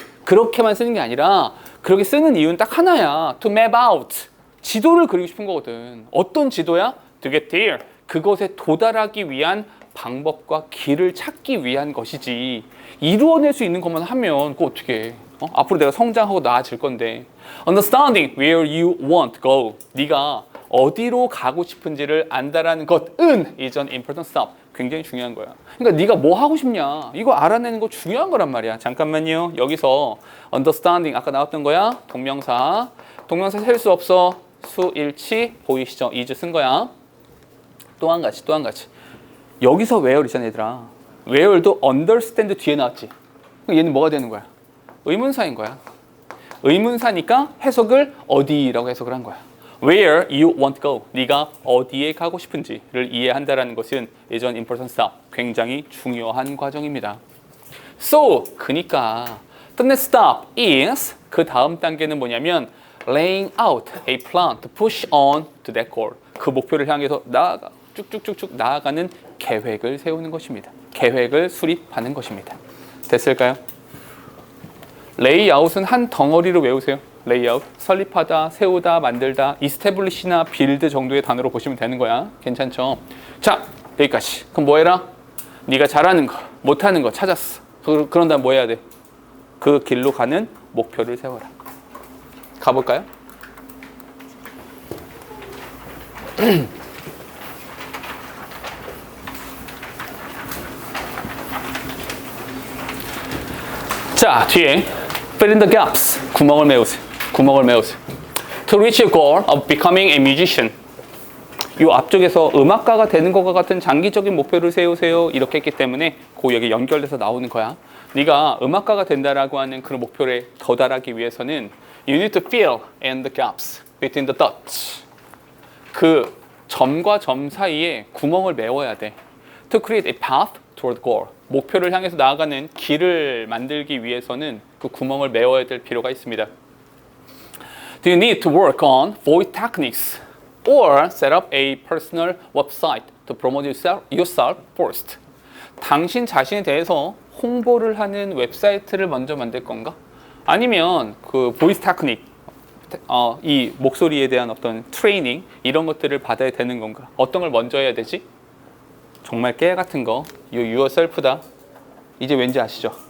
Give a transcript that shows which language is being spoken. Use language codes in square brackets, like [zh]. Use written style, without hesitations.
[ko] 그렇게만 쓰는 게 아니라 그렇게 쓰는 이유는 딱 하나야. [en] To map out. [ko] 지도를 그리고 싶은 거거든. 어떤 지도야? [en] To get there. [ko] 그것에 도달하기 위한 방법과 길을 찾기 위한 것이지. 이루어낼 수 있는 것만 하면 그거 어떻게 해? 앞으로 내가 성장하고 나아질 건데. [en] Understanding where you want to go. [ko] 네가 어디로 가고 싶은지를 안다라는 것은 [en] is an important step. [ko] 굉장히 중요한 거야. 그러니까 네가 뭐 하고 싶냐 이거 알아내는 거 중요한 거란 말이야. 잠깐만요. 여기서 understanding 아까 나왔던 거야. 동명사 셀 수 없어. 수일치 보이시죠? is 쓴 거야. 또 한 가지. 여기서 where 있잖아 얘들아. where도 understand 뒤에 나왔지. 그럼 얘는 뭐가 되는 거야? 의문사인 거야. 의문사니까 해석을 어디라고 해석을 한 거야. [en] Where you want to go. [ko] 네가 어디에 가고 싶은지를 이해한다라는 것은 [en] is an important step. [ko] 굉장히 중요한 과정입니다. [en] So, [ko] 그니까 [en] the next step is [ko] 그 다음 단계는 뭐냐면 [en] laying out a plan to push on to that goal. [ko] 그 목표를 향해서 나아가 쭉쭉쭉쭉 나아가는 계획을 세우는 것입니다. 계획을 수립하는 것입니다. 됐을까요? 레이아웃은 한 덩어리로 외우세요. 레이아웃, 설립하다, 세우다, 만들다, 이스태블리시나 빌드 정도의 단어로 보시면 되는 거야. 괜찮죠? 자, 여기까지. 그럼 뭐 해라? 네가 잘하는 거, 못하는 거 찾았어. 그런 다음 뭐 해야 돼? 그 길로 가는 목표를 세워라. 가볼까요? 자, 뒤에 [en] fill in the gaps. [ko] 구멍을 메우세요. 구멍을 메우세요. [en] To reach your goal of becoming a musician. [ko] 이 앞쪽에서 음악가가 되는 것과 같은 장기적인 목표를 세우세요. 이렇게 했기 때문에 그 여기 연결돼서 나오는 거야. 네가 음악가가 된다라고 하는 그런 목표에 도달하기 위해서는 [en] you need to fill in the gaps between the dots. [ko] 그 점과 점 사이에 구멍을 메워야 돼. [en] To create a path toward goal. [ko] 목표를 향해서 나아가는 길을 만들기 위해서는 그 구멍을 메워야 될 필요가 있습니다. [en] Do you need to work on voice techniques or set up a personal website to promote yourself first? [ko] 당신 자신에 대해서 홍보를 하는 웹사이트를 먼저 만들 건가? 아니면 그 보이스 테크닉, 이 목소리에 대한 어떤 트레이닝 이런 것들을 받아야 되는 건가? 어떤 걸 먼저 해야 되지? 정말 깨 같은 거, 이 yourself다. 이제 왠지 아시죠?